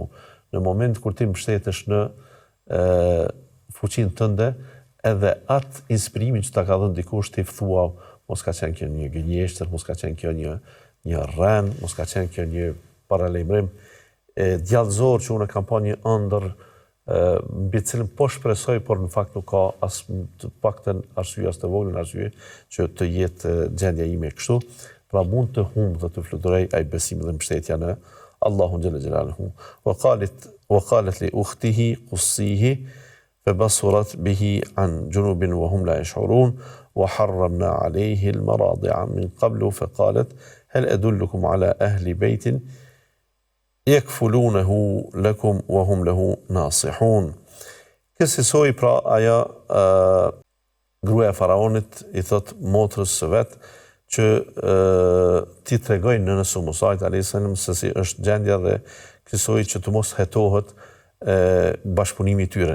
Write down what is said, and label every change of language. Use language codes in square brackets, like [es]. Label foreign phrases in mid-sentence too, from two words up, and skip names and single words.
[sq] Në moment kur ti mbështetesh në fuqinë tënde, edhe atë inspirimin që ta ka dhënë dikush, ti thua, mos ka qenë kjo një gënjeshtër, mos ka qenë kjo një rrend, mos ka qenë kjo një paralajmërim djallëzor që unë kam pa një ëndër mbi cilën po shpresoj, por në fakt nuk ka as të paktën arsye, as të vogël arsye që të jetë gjendja ime kështu. Pra mund të humbë dhe të fluturoj ai besimi dhe mbështetja në Allahun [ar] جل جلاله. وقالت لأخته قصيه فبصرت به عن جنوب وهم لا يشعرون وحرمنا عليه المراضع من قبل فقالت هل أدلكم على أهل بيت يكفلونه لكم وهم له ناصحون. [sq] Kësaj pra ajo gruaja e faraonit i thot motrës së vet që ti tregoj nënës së Musait a.s. se si është gjendja dhe kësaj që të mos hetohet bashkëpunimi i tyre.